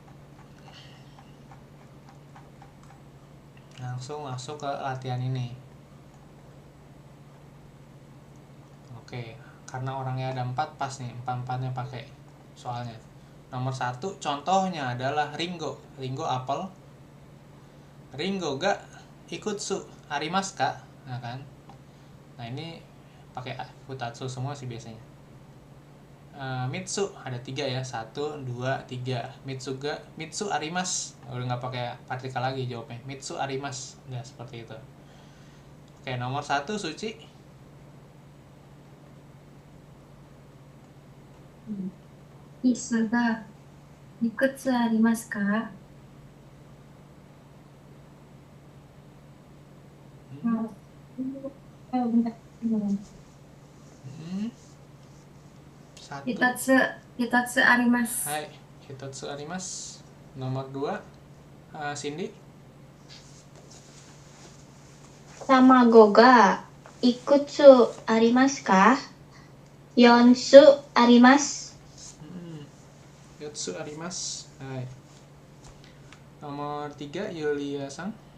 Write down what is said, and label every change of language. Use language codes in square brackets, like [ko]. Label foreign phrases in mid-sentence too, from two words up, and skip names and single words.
[id] Langsung masuk ke latihan ini. Oke, karena orangnya ada 4 pas nih, 4-4-nya pakai soalnya. Nomor 1 contohnya adalah Ringo. Ringo apel. [ja] りんごがいくつありますか? [id] Nah kan. Nah, ini pakai futatsu semua sih biasanya. Mitsu ada 3 ya, 1, 2, 3. [ja] みっつあります, [id] udah nggak pakai partikel lagi jawabnya. [ja] みっつあります, [id] udah seperti itu. Oke, nomor 1 Suci. [ja] 椅子がいくつありますか? [id] Oh, bentar. 1. [ja] ひとつあります. はい、ひとつあります. [id] Nomor 2 Cindy. [ja] 卵がいくつありますか? 4つあります。 4つあります。はい。 [id] Nomor 3 Yulia Sang.